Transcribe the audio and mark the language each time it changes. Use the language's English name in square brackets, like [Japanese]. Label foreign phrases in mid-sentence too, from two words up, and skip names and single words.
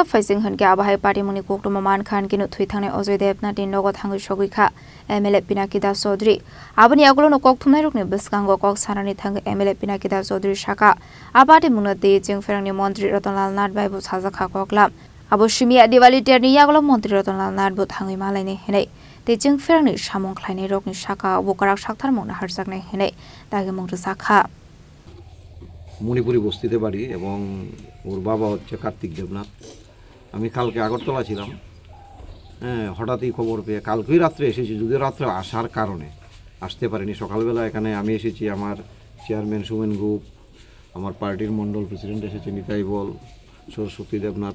[Kok Borok] facing hun ke abahai party muni kokto man khan kinu thui thane Ozai Debnat din logo thangu shogui kha MLA Pinaki Das Chaudhry abani agulo no kok thumnai rokni biskango kok sarani thang MLA Pinaki Das Chaudhry shaka abati mungno de jing ferangni mantri Ratanlal Nath bai bu saja kha koklam abo shimia Diwali terni yagulo mantri Ratanlal Nath bu thangui malai ne henai te jing ferangni samong khlaini rokni shaka abo karak sakthar mungna harsak ne henai dage mungru sakha [Bangla] মণিপুরি বস্তিতে বাড়ি এবং ওর বাবা হচ্ছে কার্তিক দেবনাথ আমি কালকে আগরতলা ছিলাম হঠাৎই খবর পেয়ে কালকেই রাত্রে এসেছি যদিও রাত্রে আসার কারণে আসতে পারিনি সকালবেলা এখানে আমি এসেছি আমার চেয়ারম্যান সুমেন গ্রুপ আমার পার্টির মণ্ডল প্রেসিডেন্ট এসেছে নিতাই বল সরস্বতী দেবনাথ